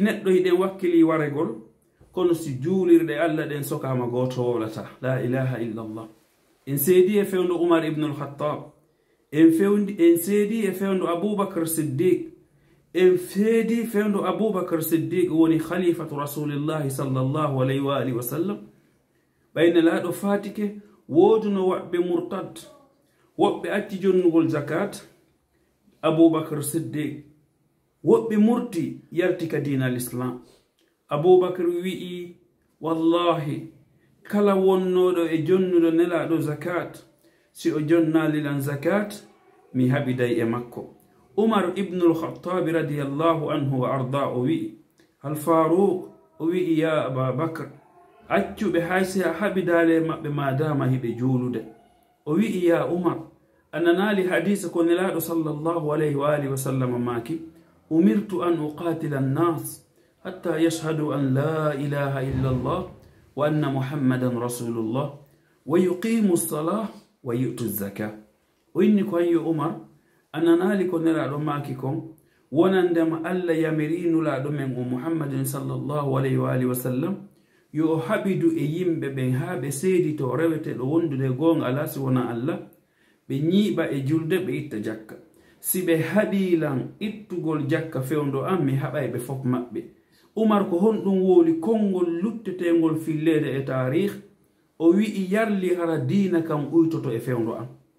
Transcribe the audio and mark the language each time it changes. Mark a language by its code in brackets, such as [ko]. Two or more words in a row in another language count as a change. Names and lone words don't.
[ff] neɗɗo hiɗen wakkili waregol kono si juulirde Allah den sokama goto wolata [ar] لا إله إلا الله [ff] en seedi e fewndu Umar ibn al-Khattab en seedi e fewndu Abubakar Siddiq en feedi fewndo Abubakar Siddiq woni [ar] خليفة رسول الله صلى الله عليه وعلى آله وسلم [ff] ɓayne laaɗo fatike woduno waɓɓe murtad woɓɓe acci jonnugol zakat Abubakar Siddiq woɓɓe murti yarti ka [ar] دين الإسلام [ff] Abubakar wi'i wallahi kala wonnoɗo e jonnuɗo nelaɗo zakat si o jonnalilan zakat mi haɓiday e makko Umar ibn al-Khattab [ar] رضي الله عنه [ff] wa arda o wi'i al-Faruq o wi'i [ar] يا أبا [ff] Bakr accuɓe haysi a haɓidale maɓɓe madama hiɓe juulude o wi'i [ar] يا عمر [ff] ananali hadisa ko nelaɗo [ar] صلى الله عليه وعلى آله وسلم [ff] maki [ar] أمرت أن أقاتل الناس حتى يشهدوا أن لا إله إلا الله وأن محمدا رسول الله ويقيموا الصلاة ويؤتوا الزكاة [ff] o inni ko yo Umar ananali ko nelaɗo maki kon wonandema Allah yamirinulaɗo men o muhammadin [ar] صلى الله عليه وعلى آله وسلم [ff] yo haɓidu e yimɓe ɓen ha ɓe seedito reweteɗo wondude gonga ala si wona Allah ɓe ñiiɓa e julde ɓe itta jakka si ɓe haɗilan ittugol jakka fewndo an mi haɓay ɓe fof maɓɓe Umar ko honɗum woli konngol luttetegol fillede e tarih o wi'i yarli hara diina kam uytoto e fewndo an